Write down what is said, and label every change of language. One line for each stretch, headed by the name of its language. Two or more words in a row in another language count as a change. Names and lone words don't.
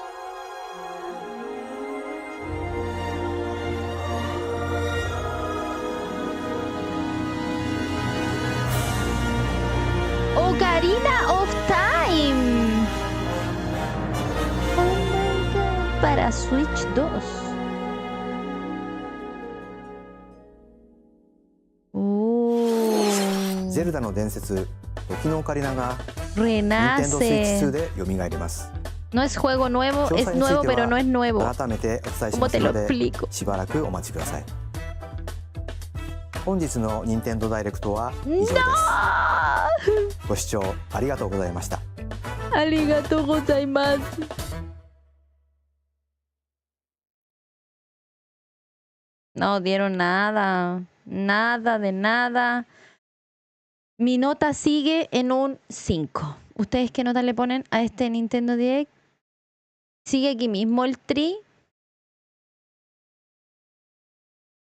Spanish: Ocarina of Time.
English: Oh my god.
Spanish: Para Switch 2.
Japanese: ゼルダの伝説、時のオカリナが
Spanish: Renace.
Japanese: Nintendo Switch 2で蘇ります。
Spanish: No es juego nuevo,
Japanese: 詳
Spanish: es
Japanese: 細について
Spanish: nuevo, pero no es
Japanese: は
Spanish: nuevo.
Japanese: 改めてお伝えし
Spanish: ¿Cómo
Japanese: ます
Spanish: te
Japanese: の
Spanish: lo
Japanese: で
Spanish: explico?
Japanese: しばらくお待ちください。本日の任天堂ダイレクトは以上です。ご視聴ありがとうございました。ありがとうございます.
Spanish: No dieron nada, nada de nada. Mi nota sigue en un 5. ¿Ustedes qué nota le ponen a este Nintendo Direct? Sigue aquí mismo el tri.